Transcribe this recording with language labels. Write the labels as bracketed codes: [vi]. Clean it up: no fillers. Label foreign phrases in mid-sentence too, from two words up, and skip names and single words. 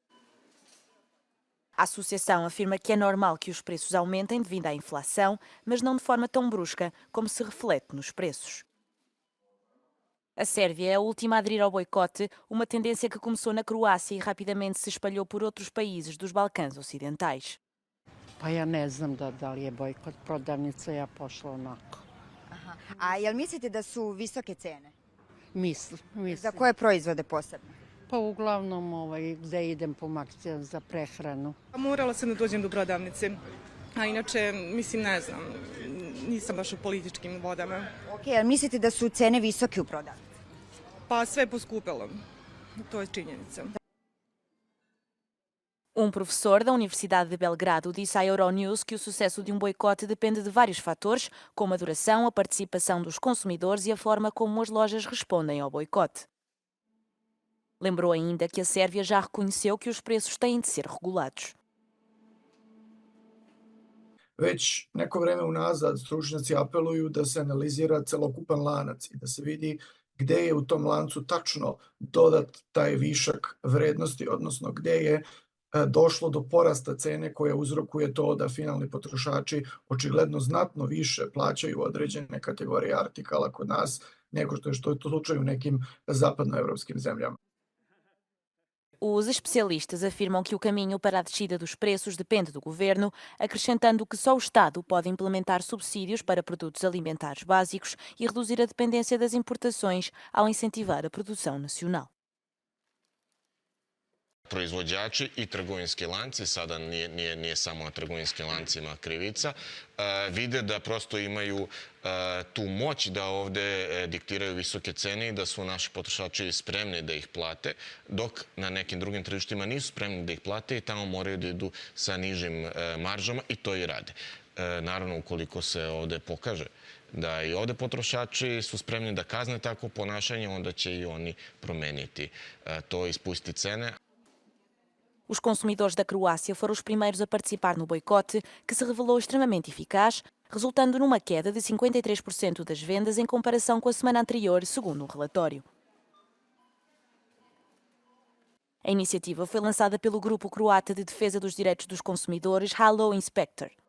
[pt] A associação afirma que é normal que os preços aumentem devido à inflação, mas não de forma tão brusca como se reflete nos preços. A Sérvia é a última a aderir ao boicote, uma tendência que começou na Croácia e rapidamente se espalhou por outros países dos Balcãs Ocidentais. [sr] Pa ja ne znam da li je bojkot prodavnica, ja pošla onako. Aha. A jel mislite da su visoke cene? Mislim. Za koje proizvode posebno? Pa uglavnom gde idem po akcijama za prehranu. Morala sam da dođem do prodavnice, a inače, mislim, ne znam, nisam baš u političkim vodama. Ok, jel mislite da su cene visoke u prodavnici? Pa sve je poskupelo, to je činjenica. [pt] Professor da Universidade de Belgrado disse à Euronews que o sucesso de boicote depende de vários fatores, como a duração, a participação dos consumidores e a forma como as lojas respondem ao boicote. Lembrou ainda que a Sérvia já reconheceu que os preços têm de ser regulados. [sr] Već neko vreme unazad stručnjaci apeluju da se analizira celokupan lanac i da se vidi gde je u tom lancu tačno dodat taj višak vrednosti, odnosno gde je došlo do porasta cene koja uzrokuje to da finalni potrošači očigledno znatno više plaćaju određene kategorije artikala kod nas nego što je to slučaj u nekim zapadnoevropskim zemljama. [pt] Os especialistas afirmam que o caminho para a descida dos preços depende do governo, acrescentando que só o Estado pode implementar subsídios para produtos alimentares básicos e reduzir a dependência das importações ao incentivar a produção nacional. [sr] Proizvođači i trgovinski lanci, sada nije samo na trgovinskim lancima krivica, vide da prosto imaju tu moć da ovde diktiraju visoke cene i da su naši potrošači spremni da ih plate, dok na nekim drugim tržištima nisu spremni da ih plate i tamo moraju da idu sa nižim maržama i to i rade. Naravno, ukoliko se ovde pokaže da i ovde potrošači su spremni da kazne takvo ponašanje, onda će i oni promeniti to i spustiti cene. [pt] Os consumidores da Croácia foram os primeiros a participar no boicote, que se revelou extremamente eficaz, resultando numa queda de 53% das vendas em comparação com a semana anterior, segundo um relatório. A iniciativa foi lançada pelo Grupo Croata de Defesa dos Direitos dos Consumidores, Halo Inspector.